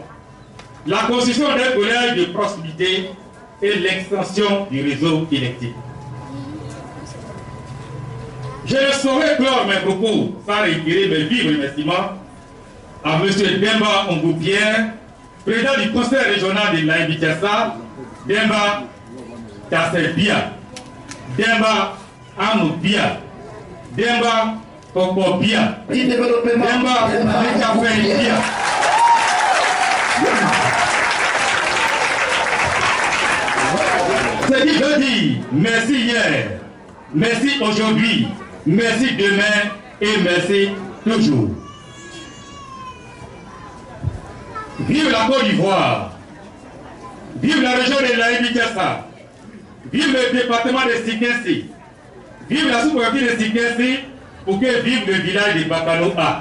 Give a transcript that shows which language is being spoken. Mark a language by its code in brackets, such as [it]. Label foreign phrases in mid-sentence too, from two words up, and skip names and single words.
[fr] La construction d'un collège de proximité et l'extension du réseau électrique. Je ne saurais clore mes propos sans réitérer mes vifs remerciements à M. Demba Ongo-Pierre, président du conseil régional de l'Aïbi-Tiassa, Demba Tassel-Bia, Demba Anou-Bia, Demba Koko-Bia, Demba Mekafei-Bia. C'est dit de dire merci hier, merci aujourd'hui, merci demain et merci toujours. Vive la Côte d'Ivoire, vive la région de l'Aïbi-Tiassa, vive le département de Sikensi, vive la sous-préfecture de Sikensi, pour que vive le village de Bakano-A.